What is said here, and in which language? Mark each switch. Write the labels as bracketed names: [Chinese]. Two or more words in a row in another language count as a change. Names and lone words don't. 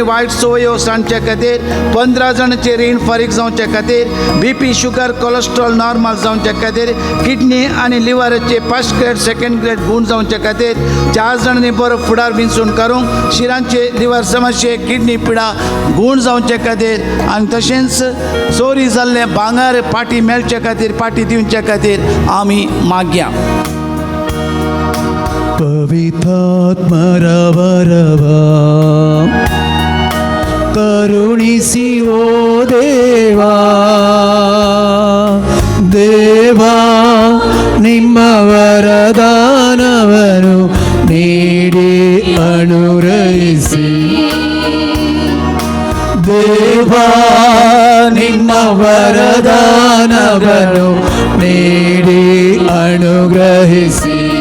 [Konkani] वायट संवयो सांडचे खातीर, 15 जाणांचे रीण फारीक जावचे खातीर, [English] BP, sugar, cholesterol normal [Konkani] जावचे खातीर, किडनी आनी लिव्हराचे [English] 1st grade 2nd grade [Konkani] गूण जावचे खातीर, 4 जाणांनी बरो फुडार विंचून कारूंक, शिरांचे लिव्हर समस्ये, किडनी पिडा गूण जावचे खातीर, आनी तशेंच चोरी जाल्ले भांगार पाटी मेळचे खातीर, पाटी दिवचे खातीर आमी मागया. पवित्रात्मा रवा रवा करुणिसी ओ देवा देवा [Kannada] ನಿಮ್ಮ ವರದಾನವನ್ನು ನೀಡಿ ಅನುಗ್ರಹಿಸಿ ದೇವಾ ನಿಮ್ಮ ವರದಾನವನ್ನು ನೀಡಿ ಅನುಗ್ರಹಿಸಿ